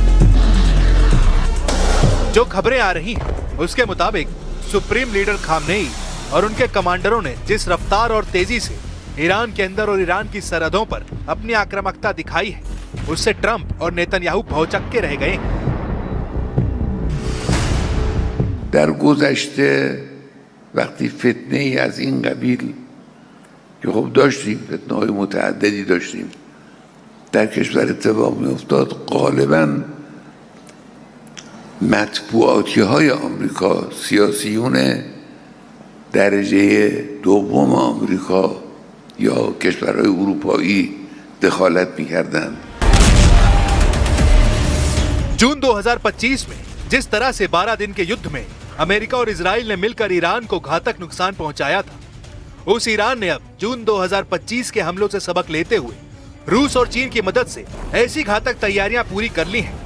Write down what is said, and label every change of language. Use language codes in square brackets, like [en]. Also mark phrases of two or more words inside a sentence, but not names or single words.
[hi] जो खबरें आ रही हैं उसके मुताबिक [en] supreme leader [hi] खामनेई और उनके कमांडरों ने जिस रफ्तार और तेजी से ईरान के अंदर और ईरान की सरहदों पर अपनी आक्रामकता दिखाई है, उससे ट्रंप और नेतन्याहू भौचक्के रह गए हैं। [fa] در گذشته وقتی فتنه ای از این قبیل که خب داشتیم فتنه های متعددی داشتیم در کشور اتفاق می افتاد، غالبا مطبوعاتی های آمریکا، سیاسیون درجه دوم آمریکا یا کشورهای اروپایی دخالت می کردن. [hi] जून 2025 में जिस तरह से 12 दिन के युद्ध में अमेरिका और इजराइल ने मिलकर ईरान को घातक नुकसान पहुंचाया था, उस ईरान ने अब जून 2025 के हमलों से सबक लेते हुए रूस और चीन की मदद से ऐसी घातक तैयारियां पूरी कर ली हैं।